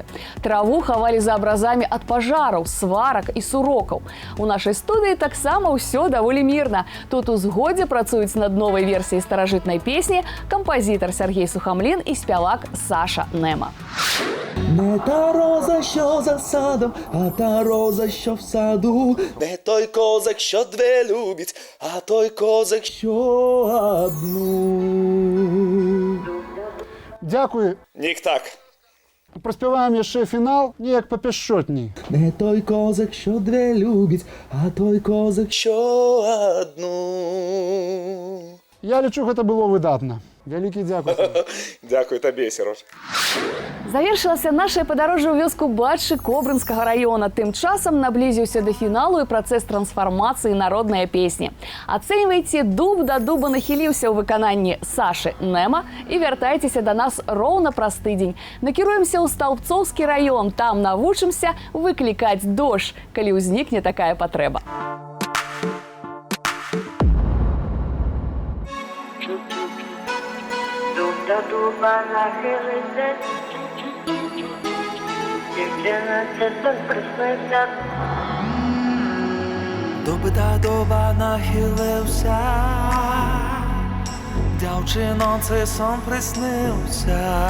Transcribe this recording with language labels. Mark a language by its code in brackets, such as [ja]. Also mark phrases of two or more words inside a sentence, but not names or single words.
[be] Траву хавалі за абразамі ад пажараў, сварак і сурокаў. У нашай студыі таксама ўсё даволі мірна. Тут у згодзе працуюць над новай версіяй старажытнай песні кампазітар Сергій Сухамлін і спявак Саша Нема. [uk] Не та роза, що за садом, а та роза, що в саду. Не той козак, що две любить, а той козак, що одну. Дякую. Нік так. [be] Проспіваємо яшчэ фінал, неяк папяшчотней. [uk] Не той козак, що две любить, а той козак, що одну. [be] Я лічу, гэта было выдатна. Вялікі дзякуй. [uk] Дякую табе, Серож. [be] Завершылася наша падарожжа ў вёску Батшы Кобрынскага раёна. Тым часам наблізіўся да фіналу і працэс трансфармацыі народнай песні. Ацэньвайце, дуб да дуба нахіліўся ў выкананні Сашы Нема і вяртайцеся да нас роўна праз тыдзень. Накіруемся ў Стаўбцоўскі раён, там навучымся выклікаць дождж, калі ўзнікне такая патрэба. [uk] До дуба нахилися, дівчина це сон приснився. Дуб до дуба нахилився, дівчино, це сон приснився.